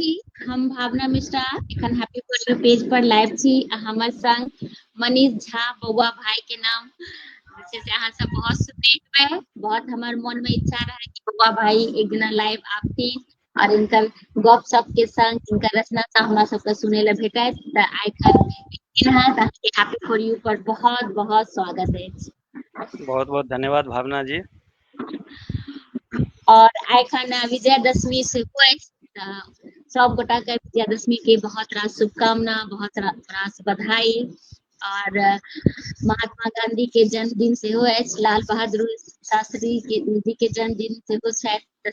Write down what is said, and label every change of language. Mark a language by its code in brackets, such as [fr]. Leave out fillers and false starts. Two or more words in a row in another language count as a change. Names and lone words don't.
[mai] हम भावना मिश्रा एखन हैप्पी बर्थडे पेज पर लाइव छी। हमर संग मनीष झा बौआ भाई के नाम जे से अहाँ सब बहुत सुनने हेबै। बहुत हमर मन में इच्छा रहे कि बौआ भाई एक दिन लाइव आबती और इनकर गप सप के संग इनकर रचना से हमरा सबके सुनै ले भेटैत। त आइखन हैप्पी फॉर यू पर बहुत बहुत स्वागत है। बहुत बहुत धन्यवाद भावना जी। और आइखन विजयादशमी सेहो अछि, सब गोटा के विजयादशमी के बहुत रास शुभकामना, बहुत रास बधाई। और महात्मा गांधी के जन्मदिन सेहो अछि, लाल बहादुर शास्त्री जी के जन्मदिन सेहो छथि।